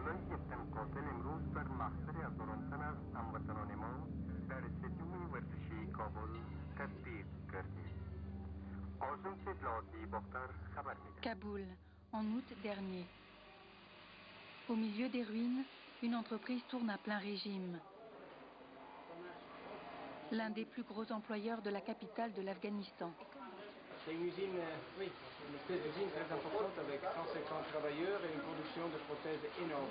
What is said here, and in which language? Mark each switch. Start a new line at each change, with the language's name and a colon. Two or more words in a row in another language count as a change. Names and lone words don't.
Persian: کپتن قاتل امروز بر محضر افغانستان از هموطنان ما در استادیوم ورزشی کابل تطبیق گردید. آژانس اطلاعاتی باختر خبر می‌دهد.
French: Kaboul, en août dernier. Au milieu des ruines, une entreprise tourne à plein régime. L'un des plus gros employeurs de la capitale de l'Afghanistan. C'est une usine, une espèce d'usine très importante avec 150 travailleurs et une production de prothèses énorme.